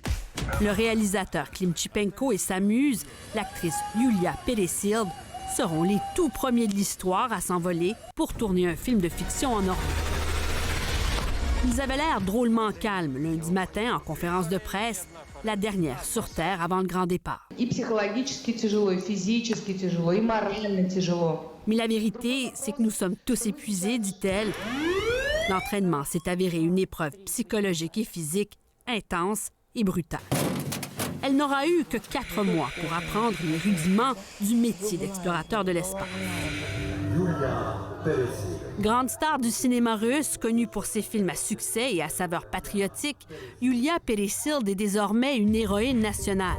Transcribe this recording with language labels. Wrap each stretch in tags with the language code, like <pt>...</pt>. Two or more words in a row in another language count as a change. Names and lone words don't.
<fr>Le réalisateur Klim Chipenko et sa muse, l'actrice Yulia Peresild, seront les tout premiers de l'histoire à s'envoler pour tourner un film de fiction en orbite. Ils avaient l'air drôlement calmes lundi matin en conférence de presse, la dernière sur Terre avant le grand départ.</fr> <ru>И психологически тяжело, и физически тяжело, и морально тяжело.</ru> <fr>Mais la vérité, c'est que nous sommes tous épuisés, dit-elle. L'entraînement s'est avéré une épreuve psychologique et physique intense et brutale. Elle n'aura eu que 4 mois pour apprendre les rudiments du métier d'explorateur de l'espace. Grande star du cinéma russe, connue pour ses films à succès et à saveur patriotique, Yulia Peresild est désormais une héroïne nationale.</fr>